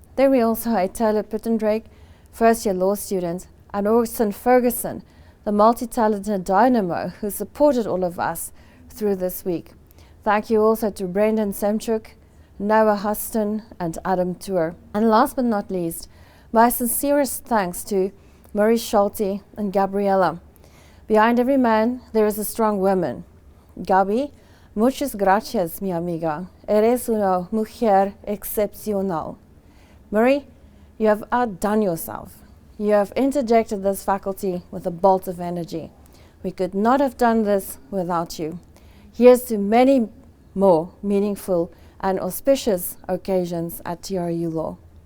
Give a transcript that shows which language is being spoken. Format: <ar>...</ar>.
<en>Then we also had Taylor Pittendrake, first-year law student, and Orson Ferguson, the multi-talented dynamo who supported all of us through this week. Thank you also to Brendan Semchuk, Noah Huston, and Adam Tour. And last but not least, my sincerest thanks to Marie Schulte and Gabriela. Behind every man, there is a strong woman.</en> <es>Gabi, muchas gracias, mi amiga. Eres una mujer excepcional.</es> <en>Marie, you have outdone yourself. You have interjected this faculty with a bolt of energy. We could not have done this without you. Here's to many more meaningful and auspicious occasions at TRU Law.</en>